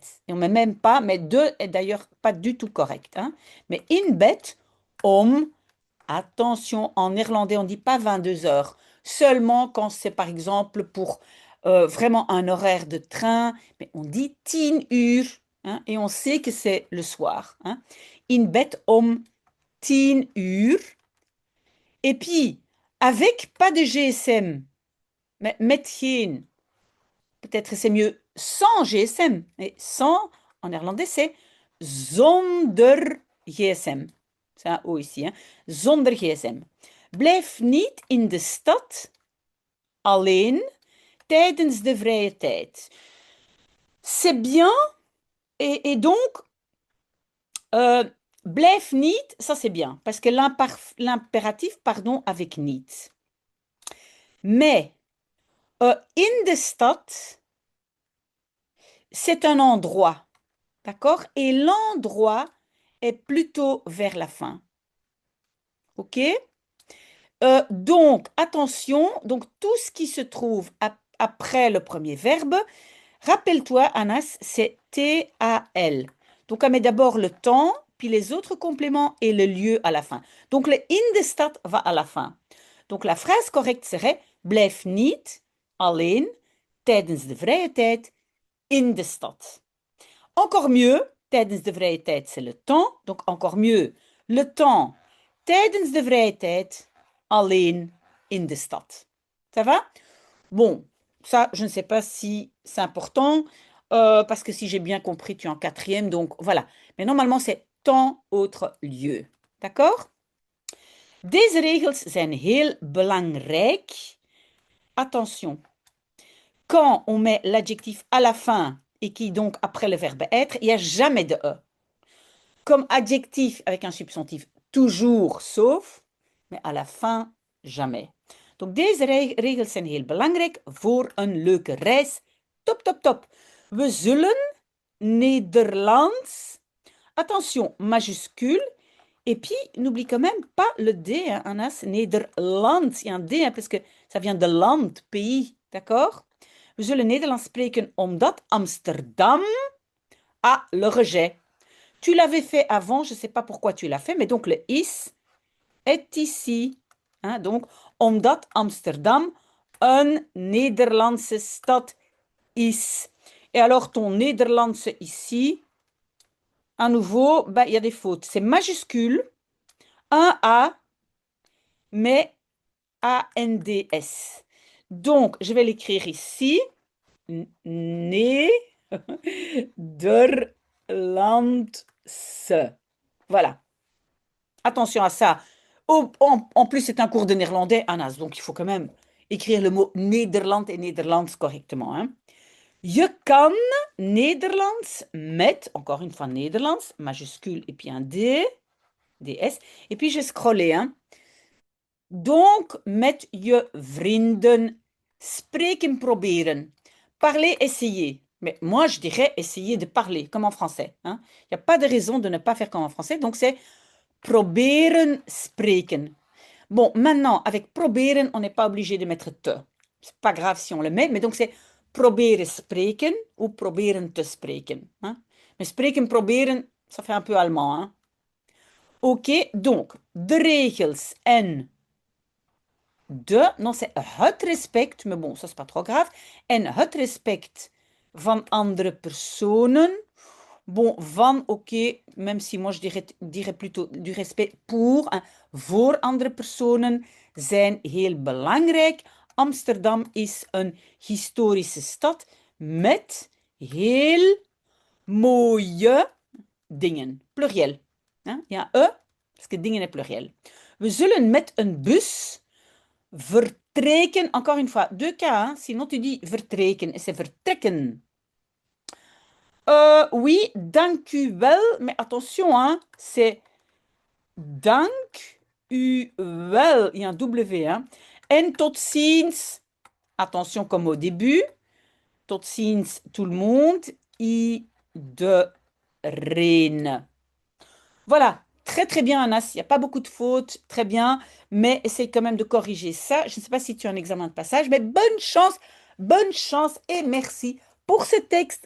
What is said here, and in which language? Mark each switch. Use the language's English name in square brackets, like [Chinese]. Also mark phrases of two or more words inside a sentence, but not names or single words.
[French] Et on ne met même pas, mais deux est d'ailleurs pas du tout correct. Hein. Mais [Dutch] in bed, [French] attention, en néerlandais, on ne dit pas 22 heures. Seulement quand c'est par exemple pour vraiment un horaire de train, mais on dit 10 uur. Hein, et on sait que c'est le soir. Hein. [Dutch] In bed 10 uur. [French] Et puis, avec pas de GSM, mais [Dutch] met geen. [French] Peut-être c'est mieux sans GSM. Et sans, en néerlandais, c'est [Dutch] zonder GSM. [French] C'est un O ici. Hein. [Dutch] Zonder GSM. Blijf niet in de stad alleen tijdens de vrije tijd. [French] C'est bien. Et donc, [Dutch] blijf niet, [French] ça c'est bien. Parce que l'impératif, pardon, avec niet. [Dutch] Mais, in de stad, [French] c'est un endroit. D'accord? Et l'endroit est plutôt vers la fin. OK? Donc, attention, donc tout ce qui se trouve après le premier verbe, rappelle-toi, Anas, c'est T-A-L. Donc, on met d'abord le temps, puis les autres compléments et le lieu à la fin. Donc, le [Dutch] in de stad [French] va à la fin. Donc, la phrase correcte serait [Dutch] blijf niet alleen tijdens de vrije tijd in de stad. [French] Encore mieux, [Dutch] tijdens de vrije tijd, [French] c'est le temps. Donc encore mieux, le temps [Dutch] tijdens de vrije tijd alleen in de stad. [French] Ça va? Bon, ça, je ne sais pas si c'est important, parce que si j'ai bien compris, tu es en quatrième, donc voilà. Mais normalement, c'est temps, autre lieu. D'accord? [Dutch] Deze regels zijn heel belangrijk. [French] Attention, quand on met l'adjectif à la fin et qui donc après le verbe être, il n'y a jamais de E. Comme adjectif avec un substantif, toujours sauf, mais à la fin, jamais. [Dutch] Donc deze regels zijn heel belangrijk voor een leuke reis. [French] Top, top, top. [Dutch] We zullen Nederlands, [French] attention, majuscule, et puis n'oublie quand même pas le D, hein, Anas, Nederland. Il y a un D, hein, parce que ça vient de land, pays, d'accord? [Dutch] We zullen Nederlands spreken omdat Amsterdam [French] a le rejet. Tu l'avais fait avant, je ne sais pas pourquoi tu l'as fait, mais donc le is est ici. Hein, donc, [Dutch] omdat Amsterdam een Nederlandse stad is. [French] Et alors, ton Nederlandse ici, à nouveau, ben, il y a des fautes. C'est majuscule, un A, mais A-N-D-S. Donc, je vais l'écrire ici. Nederlandse. Voilà. Attention à ça. En plus, c'est un cours de néerlandais, Anas, donc il faut quand même écrire le mot Nederland et Nederlands correctement. Hein. [Dutch] Je kan Nederlands met, [French] encore une fois Nederlands, majuscule et puis un D, DS. Et puis je scrollais. Hein. Donc, [Dutch] met je vrienden spreken proberen. [French] Parler, essayer. Mais moi, je dirais essayer de parler, comme en français. Hein. Il n'y a pas de raison de ne pas faire comme en français. Donc, c'est [Dutch] proberen spreken. [French] Bon, maintenant, avec proberen, on n'est pas obligé de mettre te. C'est pas grave si on le met, mais donc c'est [Dutch] proberen spreken [French] ou [Dutch] proberen te spreken. [French] Hein. [Dutch] Mais spreken, proberen, [French] ça fait un peu allemand. Hein. Ok, donc, [Dutch] de regels en [French] non, c'est [Dutch] het respect, [French] mais bon, ça c'est pas trop grave. [Dutch] En het respect van andere personen. [French] Bon, van, oké, même si moi je dirais plutôt du respect pour, hein, [Dutch] voor andere personen, zijn heel belangrijk. Amsterdam is een historische stad met heel mooie dingen. [French] Pluriel. Hein? Il y a un E, parce que dingen est pluriel. [Dutch] We zullen met een bus vertrekken. [French] Encore une fois, deux cas, hein? Sinon tu dis vertrekken, et c'est vertrekken. Oui, [Dutch] dank u wel, [French] mais attention, hein, c'est [Dutch] dank u wel. [French] Il y a un W, hein. [Dutch] En tot ziens, [French] attention comme au début, [Dutch] tot ziens [French] tout le monde, iedereen. Voilà, très très bien Anas, il n'y a pas beaucoup de fautes, très bien, mais essaye quand même de corriger ça. Je ne sais pas si tu as un examen de passage, mais bonne chance et merci pour ce texte.